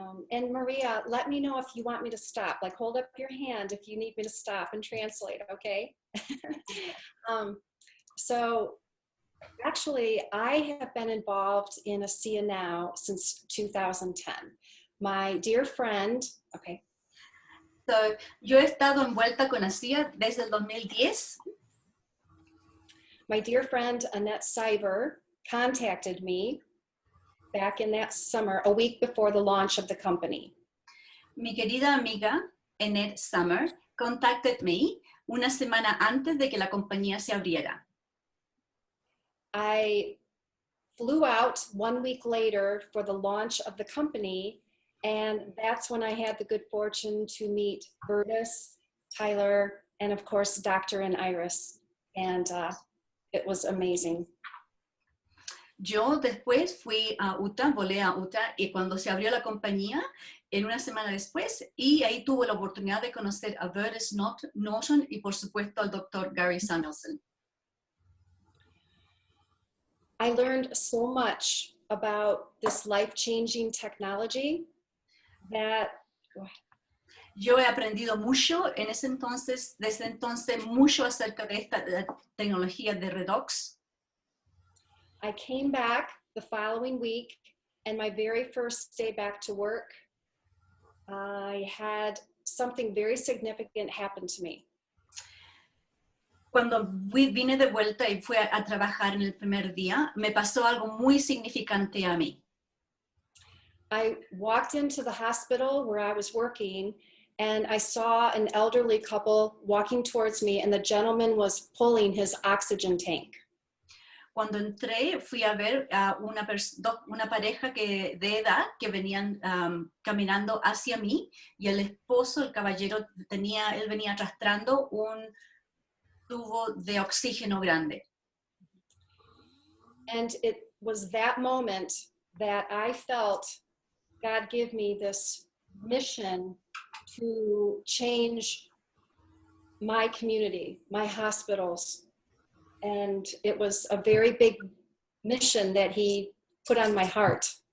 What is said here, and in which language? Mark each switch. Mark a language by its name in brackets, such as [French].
[English] And Maria, let me know if you want me to stop. Like, hold up your hand if you need me to stop and translate, okay? So actually, I have been involved in ASEA now since 2010. My dear friend, okay. [Spanish] So, yo he estado envuelta con ASEA desde el 2010. [English] My dear friend, Annette Cyber, contacted me back in that summer, a week before the launch of the company. [Spanish] Mi querida amiga, Annette Summer, [English] contacted me [Spanish] una semana antes de que la compañía se abriera. [English] I flew out 1 week later for the launch of the company, and that's when I had the good fortune to meet Bertus, Tyler, and of course, Dr. and Iris. And it was amazing. [Spanish] Yo después fui a Utah, volé a Utah, y cuando se abrió la compañía, en una semana después, y ahí tuve la oportunidad de conocer a Bertus Norton y por supuesto al Dr. Gary Samuelson. [English] I learned so much about this life-changing technology that [Spanish] yo he aprendido mucho desde entonces mucho acerca de esta tecnología de Redox. [English] I came back the following week, and my very first day back to work, I had something very significant happen to me. [Spanish] Cuando vine de vuelta y fui a trabajar en el primer día, me pasó algo muy significante a mí. [English] I walked into the hospital where I was working, and I saw an elderly couple walking towards me, and the gentleman was pulling his oxygen tank. [Spanish] Cuando entré, fui a ver a una pareja de edad que venían caminando hacia mí, y el esposo, el caballero, él venía arrastrando un tubo de oxígeno grande. [English] And it was that moment that I felt God give me this mission to change my community, my hospitals. And it was a very big mission that he put on my heart.